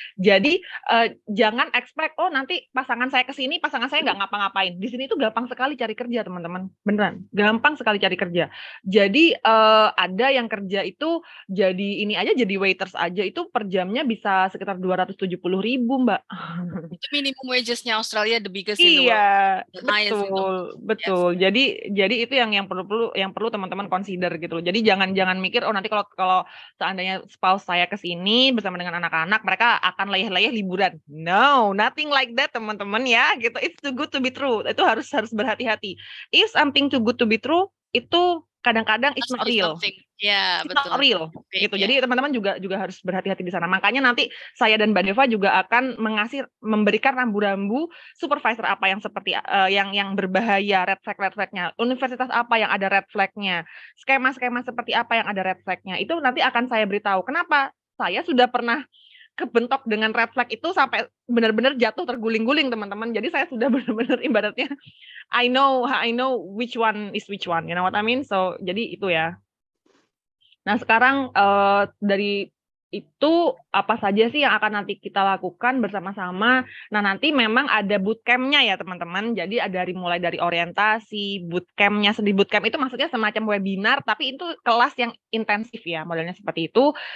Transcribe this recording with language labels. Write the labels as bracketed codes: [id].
[id] Jadi jangan expect nanti pasangan saya ke sini, pasangan saya nggak ngapa-ngapain. Di sini itu gampang sekali cari kerja teman-teman, beneran gampang sekali cari kerja. Jadi ada yang kerja itu jadi ini aja, jadi waiters aja itu per jamnya bisa sekitar 270.000 Mbak. Itu [en] minimum wages-nya Australia the biggest in the world. [id] Iya, betul. [en] Yes. [id] Jadi itu yang perlu teman-teman consider gitu. Jadi jangan mikir nanti kalau seandainya spouse saya ke sini bersama dengan anak-anak, mereka akan leyeh-leyeh liburan. [en] No, nothing like that [id] teman-teman ya gitu. [en] It's too good to be true. [id] Itu harus berhati-hati. [en] If something too good to be true, [id] itu kadang-kadang [en] it's not real. [id] Ya, [en] it's [id] betul. [en] Not real [id] gitu. Jadi teman-teman juga harus berhati-hati di sana. Makanya nanti saya dan Mbak Deva juga akan memberikan rambu-rambu supervisor apa yang seperti yang berbahaya, red flag-nya, universitas apa yang ada red flag-nya, skema-skema seperti apa yang ada red flag-nya. Itu nanti akan saya beritahu. Kenapa? Saya sudah pernah kebentok dengan red flag itu sampai benar-benar jatuh terguling-guling teman-teman. Jadi saya sudah benar-benar ibaratnya [en] I know which one is which one, you know what I mean? [id] So jadi itu ya. Nah sekarang dari itu apa saja sih yang akan nanti kita lakukan bersama-sama. Nah nanti memang ada bootcamp-nya ya teman-teman. Jadi ada mulai dari orientasi, bootcamp-nya. Di bootcamp itu maksudnya semacam webinar, tapi itu kelas yang intensif ya, modelnya seperti itu.